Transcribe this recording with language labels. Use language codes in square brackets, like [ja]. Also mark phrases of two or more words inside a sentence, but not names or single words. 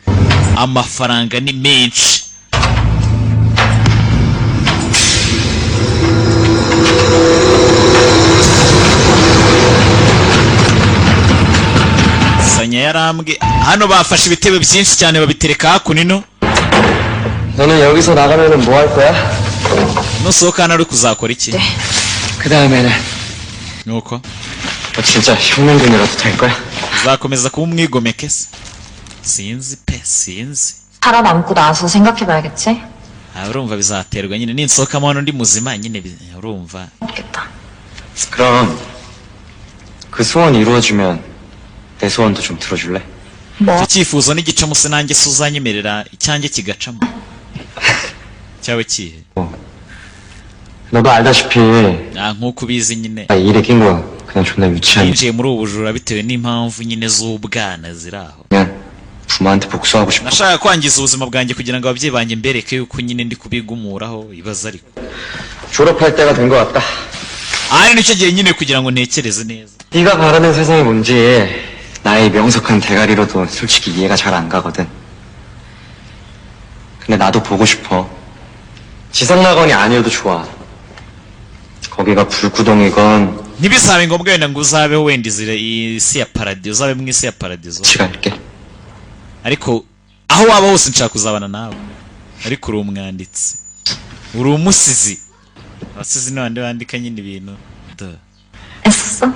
[rw] Sanya yarambwe hano bafashe ibitebe byinshi cyane babitereka hakunino. [ko] 너는 여기서 나가면은 뭐 할 거야? [rw] Nusohoka hano uri kuzakora iki? [ko] 그 다음에는 [rw] Nuko [ko] 너 진짜 혁명군이라도 될 거야? [rw] uzakomeza kuba umwigomeke se? Sinzi. [ko] 살아남고 나서 생각해봐야겠지? [rw] urumva bizaterwa nyine ninsohokamo hano ndi muzima nyine urumva. [ko] 없겠다. 그럼 그 소원 이루어지면 내 소원도 좀 들어줄래? [rw] Icyo cyifuzo n'igicamo se nanjye se uzanyemerera icyanjye kigacamo. Cyawe kihe? [ko] 너도 알다시피 [rw] Nk'uko ubizi nyine [ko] 나 일에 낀 거 그냥 존나 유치한 [rw] yinjiye muri ubu bujura bitewe n'impamvu nyine z'ubwana ziri aho. [ko] 그냥 부모한테 복수하고 싶어. [rw] Nashaka kwangiza ubuzima bwanjye kugira ngo ababyeyi banjye mbereke yuko nyine ndi kubigumuraho ibaza ariko. [ko] 졸업할 때가 된 것 같다. [rw] Ari nicyo gihe nyine kugira ngo ntekereze neza. [ko] 네가 바라는 세상이 뭔지 나의 명석한 대가리로도 솔직히 이해가 잘 안 가거든. 근데 나도 보고 싶어. 지상낙원이 아니어도 좋아. 거기가 불구덩이건 [rw] ntibisabe ngombwa wenda ngo uzabeho wenda isi ya paradizo, uzabe mu isi ya paradizo, [ko] 시간일게. [rw] ariko aho waba hose nshaka kuzabana nawe. Ariko uri umwanditsi, uri umusizi. Abasizi ni bande bandika nyine ibintu. [ko] 애썼어?